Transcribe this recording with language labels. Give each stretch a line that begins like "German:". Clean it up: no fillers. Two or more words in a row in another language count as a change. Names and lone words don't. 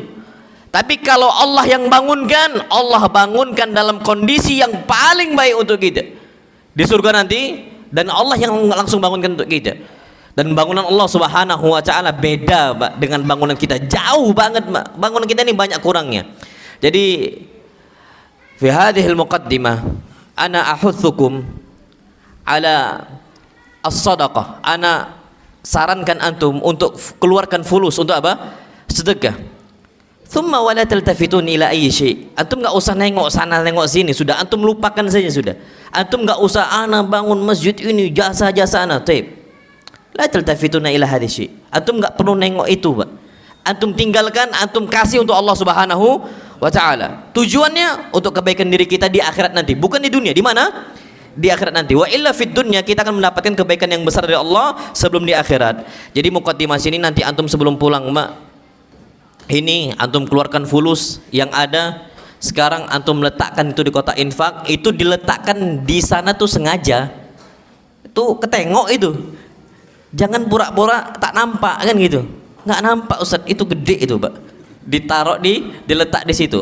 Indonesian: Tapi kalau Allah yang bangunkan, Allah bangunkan dalam kondisi yang paling baik untuk kita di surga nanti, dan Allah yang langsung bangunkan untuk kita. Dan bangunan Allah
Arabic: سبحانه وتعالى
Indonesian: beda Pak dengan bangunan kita, jauh banget Pak. Bangunan kita ini banyak kurangnya.
Arabic: Jadi في هذه المقدمة أنا أحثكم على الصدقة.
Indonesian: Ana sarankan antum untuk keluarkan fulus untuk apa? Sedekah.
Arabic: ثم ولا تلتفتون إلى أي شيء.
Indonesian: Antum enggak usah nengok sana nengok sini, sudah antum lupakan saja sudah. Antum enggak usah ana bangun masjid ini jasa-jasa ana, taib.
Arabic: لا تلتفتون إلى هذه شيء.
Indonesian: Antum enggak perlu nengok itu, Pak. Antum tinggalkan, antum kasih untuk Allah
Arabic: سبحانه وتعالى.
Indonesian: Tujuannya untuk kebaikan diri kita di akhirat nanti, bukan di dunia. Di mana? Di akhirat nanti.
Arabic: وإلا في الدنيا,
Indonesian: kita akan mendapatkan kebaikan yang besar dari Allah sebelum di akhirat. Jadi muqaddimah sini nanti antum sebelum pulang, Mak, ini antum keluarkan fulus yang ada sekarang, antum letakkan itu di kotak infak, itu diletakkan di sana tuh sengaja, tuh ketengok itu, jangan pura-pura tak nampak kan gitu, nggak nampak Ustaz, itu gede itu Pak, ditaruh diletak di situ.